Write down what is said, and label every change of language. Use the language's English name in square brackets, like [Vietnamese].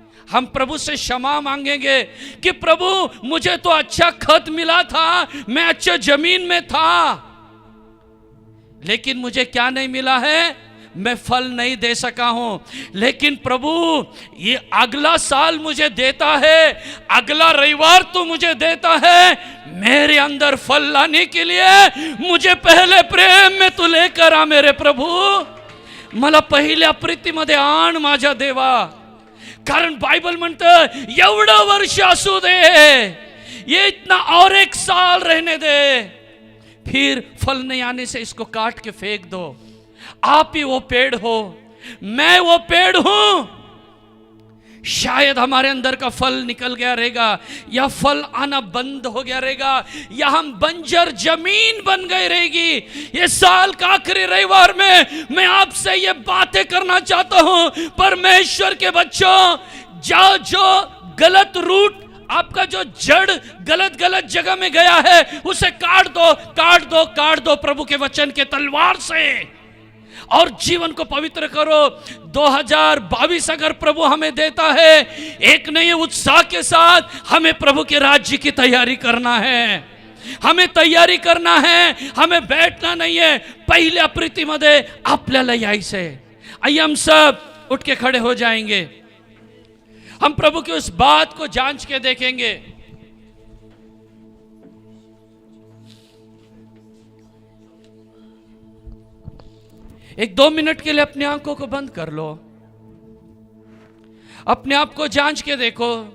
[Hindi] हम प्रभु से क्षमा मांगेंगे कि प्रभु मुझे तो अच्छा खत मिला था, मैं अच्छा जमीन में था, लेकिन मुझे क्या नहीं मिला है? मैं फल नहीं दे सका हूं. लेकिन प्रभु ये अगला साल मुझे देता है, अगला रविवार तू मुझे देता है, मेरे अंदर फल लाने के लिए मुझे पहले प्रेम में तू लेकर आ. [Marathi] मेरे प्रभु, मला पहिल्या प्रीतीमध्ये आण माझ्या देवा. कारण बाइबल म्हणतं एवढं वर्ष असू दे, [Hindi] ये इतना और एक साल रहने दे, फिर फल नहीं आने से इसको काट के फेंक दो. आप ही वो पेड़ हो, मैं वो पेड़ हूं. शायद हमारे अंदर का फल निकल गया रहेगा, या फल आना बंद हो गया रहेगा, या हम बंजर जमीन बन गई रहेगी। ये साल का आखिरी रविवार में मैं आपसे ये बातें करना चाहता हूं, परमेश्वर के बच्चों, जो गलत रूट, आपका जो जड़ गलत जगह में गया है, उसे काट दो, काट दो, काट दो प्रभु के वचन के तलवार से, और जीवन को पवित्र करो। 2022 अगर प्रभु हमें देता है, एक नए उत्साह के साथ हमें प्रभु के राज्य की तैयारी करना है, हमें तैयारी करना है, हमें बैठना नहीं है। [Marathi] पहल्या प्रीतीमध्ये आपल्याला यायचं है। [Hindi] आइए हम सब उठ के खड़े हो जाएंगे, हम प्रभु की उस बात को जांच के देखेंगे। एक 2 मिनट के लिए अपनी आंखों को बंद कर लो, अपने आप को जांच के देखो।